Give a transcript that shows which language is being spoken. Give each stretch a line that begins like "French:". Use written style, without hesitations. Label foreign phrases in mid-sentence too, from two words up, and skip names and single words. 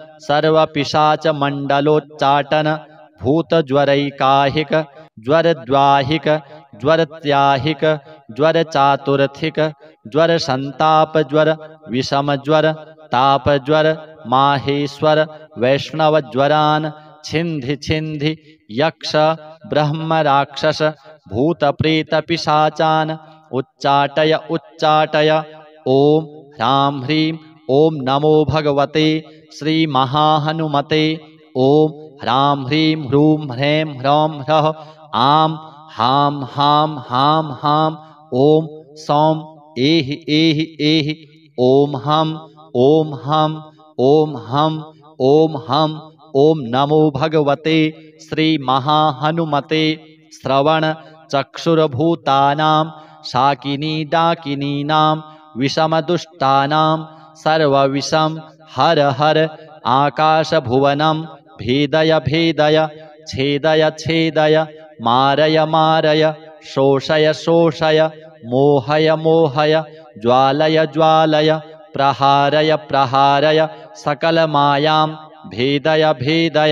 Sanskrit: सर्वपिशाचमण्डलोच्चाटन भूतज्वरैकाहिक ज्वरद्वाहिक ज्वरत्याहिक ज्वरचातुर्थिक ज्वर संताप ज्वर विषम ज्वर ताप ज्वर माहेश्वर वैष्णव ज्वरान छिंधि छिंधि यक्ष ब्रह्म राक्षस भूत प्रेत पिशाचान उच्चाटय उच्चाटय। ओम ह्रां ह्रीं ओम नमो भगवते श्री महाहनुमते। ओम ह्रां ह्रीं ह्रूं ह्रैं ह्रौं ह्रः आं हां हां हां हां ओम सौं एहि एहि एहि ओम हम ओम हम ओम हम ओम हम। ओम नमो भगवते श्री महाहनुमते श्रवण चक्षुर्भूतानां शाकिनी डाकिनीनां विषमदुष्टानां सर्वविषं हर हर आकाशभुवनं भेदय भेदय छेदय छेदय मारय मारय शोषय शोषय मोहय मोहय ज्वालय ज्वालय प्रहारय प्रहारय सकलमायां भेदय भेदय।